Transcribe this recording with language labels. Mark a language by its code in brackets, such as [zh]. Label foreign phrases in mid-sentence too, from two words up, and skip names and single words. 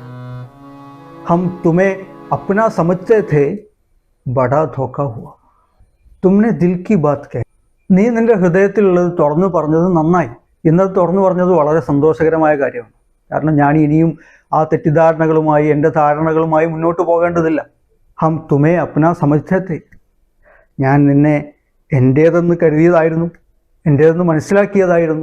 [hi] हम तुम्हें अपना समझते थे, बड़ा धोखा हुआ. तुमने दिल की बात कह, [ml] നീ നിൻ്റെ ഹൃദയത്തിലുള്ളത് തുറന്നു പറഞ്ഞത് നന്നായി. ഇന്നത് തുറന്നു പറഞ്ഞത് വളരെ സന്തോഷകരമായ കാര്യമാണ്. കാരണം ഞാൻ ഇനിയും ആ തെറ്റിദ്ധാരണകളുമായി, എൻ്റെ ധാരണകളുമായി മുന്നോട്ട് പോകേണ്ടതില്ല. [hi] हम तुम्हें अपना समझते थे, [ml] ഞാൻ നിന്നെ എൻ്റേതെന്ന് കരുതിയതായിരുന്നു, എൻ്റേതെന്ന് മനസ്സിലാക്കിയതായിരുന്നു.